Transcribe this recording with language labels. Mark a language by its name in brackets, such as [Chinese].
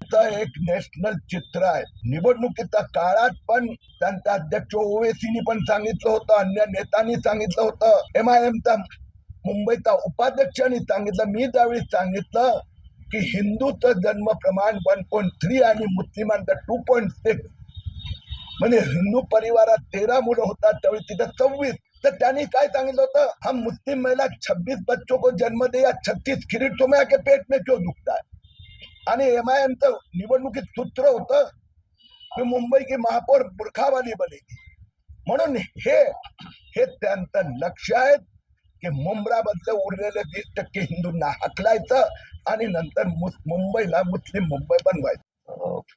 [Marathi] तर एक नॅशनल चित्र आहे. निवडणुकीच्या काळात पण त्यांचा अध्यक्ष ओवेसीनी पण सांगितलं होतं, अन्य नेत्यांनी सांगितलं होतं, MIMचा मुंबईचा उपाध्यक्षांनी सांगितलं, मी त्यावेळी सांगितलं की हिंदूचं जन्म प्रमाण 1.3 आणि मुस्लिमांचं 2.6, म्हणजे हिंदू परिवारात 13 मुलं होतात, त्यावेळी तिथं 26. तर त्यांनी काय सांगितलं होतं, [Hindi] हम मुस्लिम महिला 26 बच्चों को जन्म दे या 36 किरीट सोमय्या के पेट में क्यों दुखता है. [Marathi] आणि MIMचं निवडणुकीत सूत्र होतं की [Hindi] मुंबई की महापौर बुरखावाली बनेगी. [Marathi] म्हणून हे त्यांचं लक्ष आहे की मुंब्रामधलं उरलेले 20% हिंदूंना हाकलायचं आणि नंतर मुंबईला मुस्लिम मुंबई बनवायचं.